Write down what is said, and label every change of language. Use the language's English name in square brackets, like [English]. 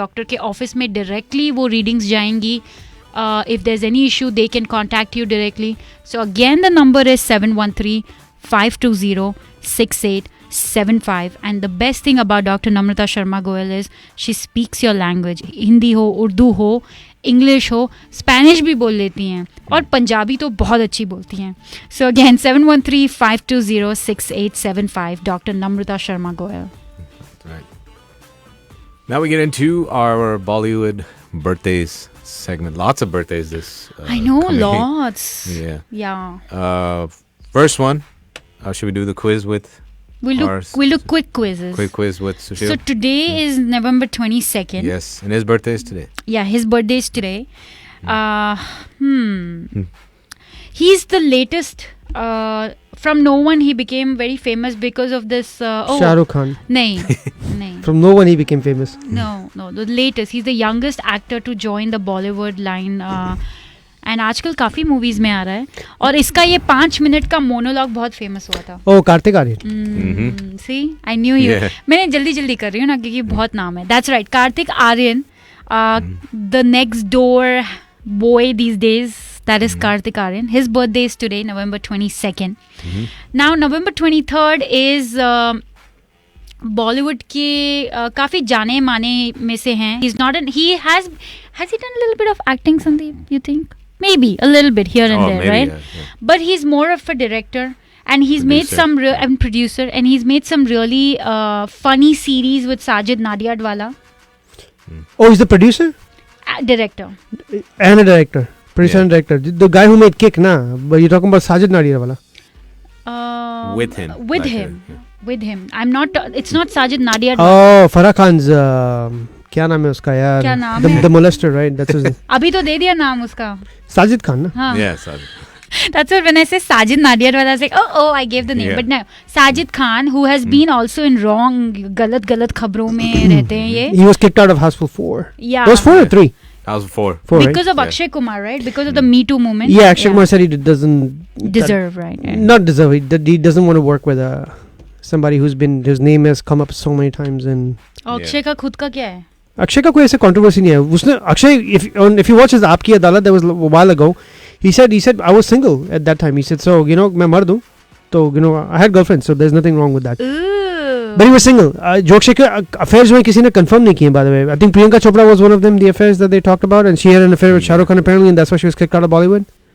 [Hindi] Doctor के office में directly वो रीडिंग्स जाएंगी. [English] If there's any issue, they can contact you directly. So again, the number is 713-520-6875. And the best thing about Dr. Namrata Sharma Goel is she speaks your language. [Hindi] Hindi हो, उर्दू हो, English हो, Spanish भी बोल लेती हैं और पंजाबी तो बहुत अच्छी बोलती हैं. [English] So again, 713-520-6875, Dr. Namrata Sharma Goel. Right. Now we get into our Bollywood birthdays segment. Lots of birthdays this I know, coming. lots. Yeah. First one, should we do the quiz with? We'll do quick quizzes. Quick quiz with Sushil. So today is November 22nd. Yes, and his birthday is today. Yeah, his birthday is today. He's the latest. From no one he became very famous because of this. Shah Rukh Khan. [Hindi] Nahin. [English] From no one he became famous. No, the latest. He's the youngest actor to join the Bollywood line. [Hindi] And आजकल काफी movies में आ रहा है और इसका ये 5 minute का monologue बहुत फेमस हुआ था. ओह, कार्तिक आर्यन. [English] See I knew you. [Hindi] मैंने जल्दी कर रही हूँ ना क्योंकि बहुत नाम है. [English] That's right, Kartik Aryan, the next door boy these days, that is Kartik Aryan. His birthday is today, November 22nd. Now November 23rd is [Hindi] Bollywood के काफी जाने माने में से हैं. [English] He's not an, he has he done a little bit of acting, Sandeep, you think? Maybe a little bit here and there, maybe, right? Yeah. But he's more of a director, and he's made some and producer, and he's made some really funny series with Sajid Nadiadwala. Oh, he's the producer? Director. And a director. Producer and director. The guy who made Kick, nah? But you're talking about Sajid Nadiadwala. With him. With him. I'm not. It's not Sajid Nadiadwala. Oh, Farah Khan's. [Hindi] क्या नाम है उसका यार? क्या नाम है? [English] The molester, right? That's his name. [Hindi] अभी तो दे दिया नाम उसका. Sajid Khan, ना? हाँ. [English] Yeah, Sajid. That's what when I say Sajid Nadiadwala, I was like, oh, I gave the name. Yeah. But no, Sajid Khan, who has been also in wrong, [Hindi] गलत खबरों में रहते हैं ये. [English] He was kicked out of Houseful 4. Yeah. It was 4 or 3? House 4. Because of Akshay Kumar, right? Because of the Me Too movement. Yeah, Akshay Kumar said he doesn't deserve, right? Yeah. Not deserve. He doesn't want to work with somebody whose name has come up so many times. And [Hindi] Akshay का खुद का क्या है? अक्षय का कोई ऐसे controversy नहीं है. उसने Akshay, [English] if you watch his Aapki Adalat, that was a while ago, he said I was single at that time. He said, so [Hindi] मैं मर्द हूँ [English] So, you know, I had girlfriends, so there's nothing wrong with that. Ooh. But he was single. Joke Shaker affairs [Hindi] में किसी ने confirm नहीं किए, [English] by the way. I think Priyanka Chopra was one of them, the affairs that they talked about, and she had an affair with Shah Rukh Khan apparently, and that's why she was kicked out of Bollywood.